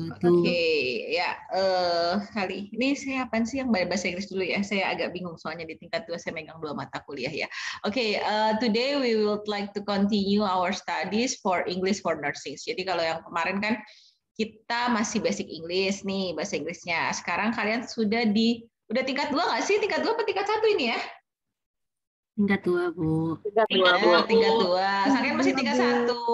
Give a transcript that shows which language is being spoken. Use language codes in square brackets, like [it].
[id] Oke, ya kali ini saya apa sih yang bahasa Inggris dulu ya? Saya agak bingung soalnya di tingkat 2 saya megang 2 mata kuliah ya. [en] Oke, today we would like to continue our studies for English for nursing. [id] Jadi kalau yang kemarin kan kita masih basic English nih bahasa Inggrisnya. Sekarang kalian udah tingkat 2 nggak sih? Tingkat 2 atau tingkat 1 ini ya? Tingkat 2, Bu. Tingkat 2. Kalian masih tingkat 1.